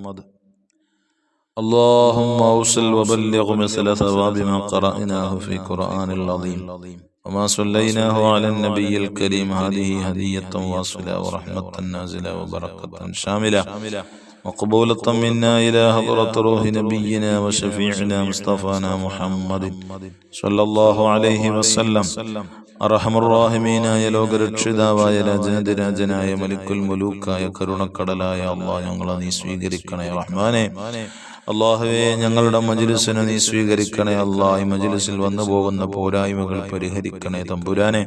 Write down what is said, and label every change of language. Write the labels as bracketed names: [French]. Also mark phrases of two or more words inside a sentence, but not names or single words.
[Arabic] اللهم أوصل وبلغ مثل ثواب ما قرأناه في قرآن العظيم وما صليناه على النبي الكريم. هذه هدية واصلة ورحمة نازلة وبركة شاملة مقبولة منا إلى حضرة روح نبينا وشفيعنا مصطفانا محمد صلى الله عليه وسلم. [Malayalam] അർഹമർറാഹിമീനായ ലോകരക്ഷിതാവായ രാജാതിരാജനായ [Arabic] ملك الملوك [Malayalam] കരുണക്കടലായ അല്ലാഹ്, ഞങ്ങളെ നീ സ്വീകരിക്കണേ റഹ്മാനെ. അല്ലാഹുവേ, ഞങ്ങളുടെ മജ്ലിസിനെ നീ സ്വീകരിക്കണേ അല്ലാഹ്. ഈ മജ്ലിസിൽ വന്നു പോകുന്ന പോരായ്മകൾ പരിഹരിക്കണേ തമ്പുരാനെ.